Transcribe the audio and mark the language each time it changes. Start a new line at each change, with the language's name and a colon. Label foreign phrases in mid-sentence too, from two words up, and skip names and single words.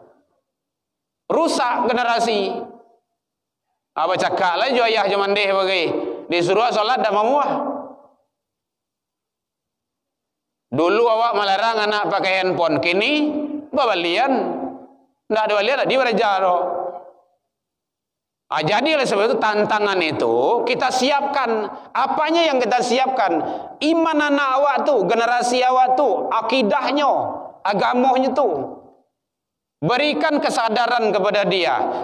Indonesian: Rusak generasi.
Minangkabau: Apa cakap lah jo ayah jo mandeh bagai. Disuruh solat dah mamuah. Dulu awak melarang anak pakai handphone, kini babalian. Ndak ada balian di baraja ro.
Indonesian: Jadi oleh sebab itu tantangan itu kita siapkan. Apanya yang kita siapkan? Iman anak awak tu, generasi awak tu, akidahnya, agamanya tu. Berikan kesadaran kepada dia.